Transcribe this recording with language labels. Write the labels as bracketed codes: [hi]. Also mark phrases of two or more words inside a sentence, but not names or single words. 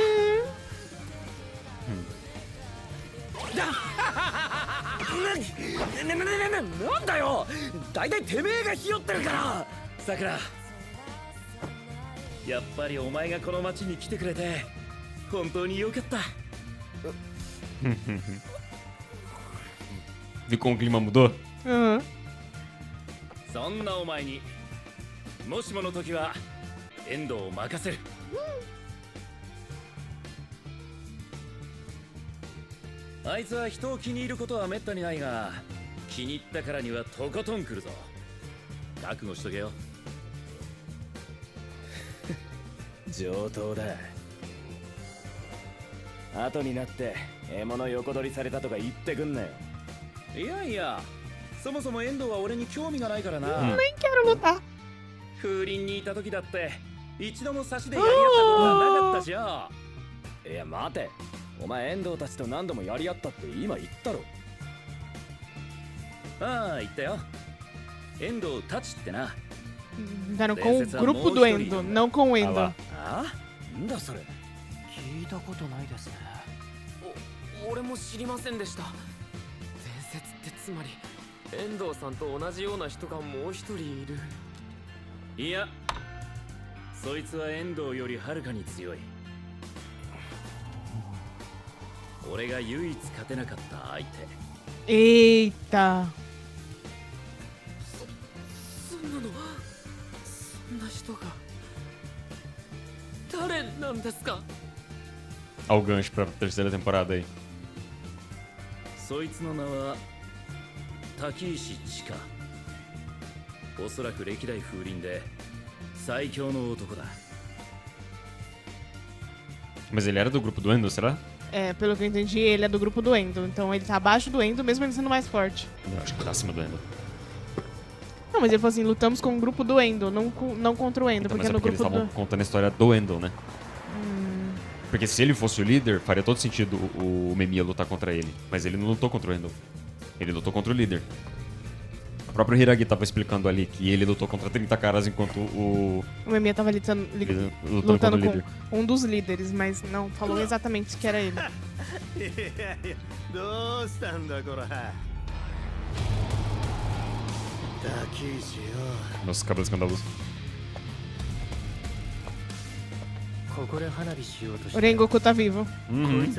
[ja] なんだよ、だいたいてめえがひよってるから。さくら、やっぱりお前がこの町に来てくれて本当によかった。 [pt] Viu como o clima mudou? Uhum. [ja] そんなお前にもしもの時は遠藤を任せる。あいつは人を気に入ることはめったにないが、気に入ったからにはとことん来るぞ。覚悟しとけよ。上等だ。後になって獲物横取りされたとか言ってくんなよ。いやいや、そもそも遠藤は俺に興味がないからな。 [pt] Nem quero lutar. [ja] 風鈴にいた時だって一度も差しでやり合ったことはなかったじゃん。いや待て、お前遠藤たちと何度もやり合ったって今言ったろ。ああ言ったよ。遠藤たちってな。 [pt] Deram com o grupo do Endo, não com o Endo. [ja] ああ、なんだそれ。聞いたことないですね。俺も知りませんでした。伝説ってつまり遠藤さんと同じような人がもう一人いる。いやそいつは遠藤よりはるかに強い。俺が唯一勝てなかった相手。 [pt] Eita. [ja] そんな人が誰なんですか？ [pt] Olha o gancho pra terceira temporada aí. [ja] そいつの名は滝石千佳。おそらく歴代風鈴で最強の男だ。 [pt] Mas ele era do grupo do Endo, será? É, pelo que eu entendi, ele é do grupo do Endo. Então ele tá abaixo do Endo, mesmo ele sendo mais forte. Eu acho que tá acima do Endo. Não, mas ele falou assim, lutamos com o grupo do Endo, não contra o Endo, Então, porque mas é no porque eles grupo estavam do... contando a história do Endo, né? Porque se ele fosse o líder, faria todo sentido o Memiya lutar contra ele. Mas ele não lutou contra o Endo. Ele lutou contra o líder. O próprio Hiragi tava explicando ali que ele lutou contra 30 caras enquanto o... O Memiya tava lutando lutando contra o líder. com um dos líderes, mas não falou exatamente que era ele. [ja] いやいやどうしたんだこら滝石よ [pt] Nossa, cabelo escandaloso. [ja] ここで花火しようとし [pt] O [ja] て [pt] Rengoku tá vivo. [ja] こい [pt] Uhum.